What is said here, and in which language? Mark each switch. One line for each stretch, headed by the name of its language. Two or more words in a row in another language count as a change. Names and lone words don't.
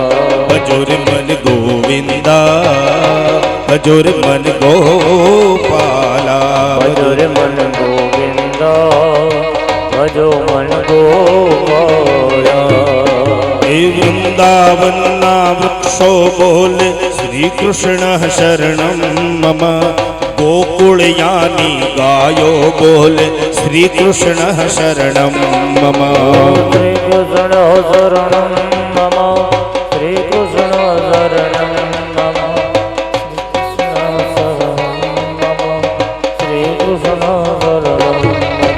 Hindi: भजोर मन गोविंदा भजोर मन गोपाला भजोर मन गोविंद भजो मन गोपाला
Gujarati: હે વૃંદાવન ના વૃક્ષો બોલે
Sanskrit: श्री कृष्ण शरणं मम
Gujarati: ગોકુલ યાની ગાયો બોલે
Sanskrit: श्री कृष्ण शरणं मम श्री कृष्ण शरणं मम श्री कृष्ण शरणं मम श्री कृष्ण शरणं मम